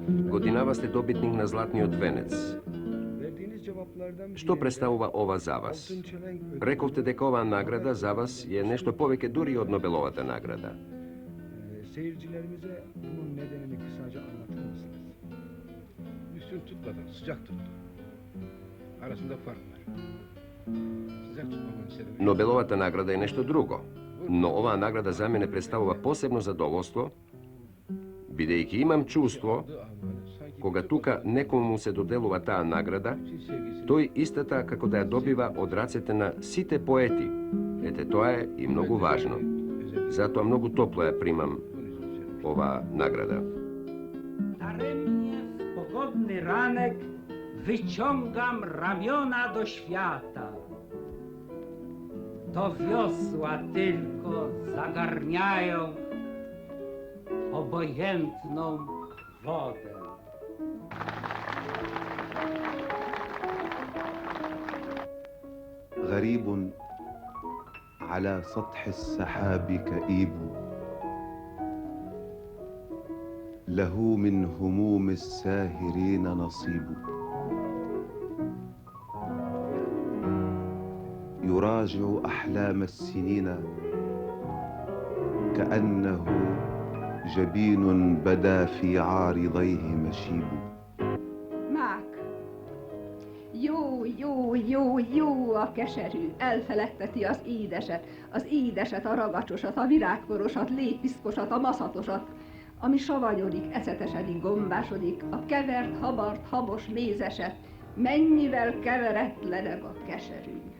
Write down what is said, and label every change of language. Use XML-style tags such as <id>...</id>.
<mk>Годинава сте добитник на Златниот венец. Што представува ова за вас? Рековте дека оваа награда за вас е нешто повеќе дури од Нобеловата награда.</mk> <tr>Seyircilerimize bunun nedenini kısaca anlatır mısınız? Üstün tutmadan sıcak tuttu. Arasında fark var. Sıcak tutmamanın sebebi...</tr> <mk>Нобеловата награда е нешто друго, но оваа награда за мене представува посебно задоволство, бидејќи имам чувство, кога тука некому се доделува таа награда, тој истата како да ја добива од рацете на сите поети. Ете, тоа е и многу важно. Затоа многу топло ја примам ова награда.</mk> <pl>Daremnie w pogodny ranek wyciągam ramiona do świata. To wiosła tylko zagarniają obojętną wodę.</pl> <ar>غريب على سطح السحاب كئيب له من هموم الساهرين نصيب يراجع أحلام السنين كأنه جبين بدا في عارضيه مشيب.</ar> <hu>Jó, a keserű, elfeledteti az édeset, a ragacsosat, a virágporosat, lépiszkosat, a maszatosat, ami savanyodik, ecetesedik, gombásodik, a kevert, habart, habos mézeset, mennyivel keveretlenebb a keserű.</hu>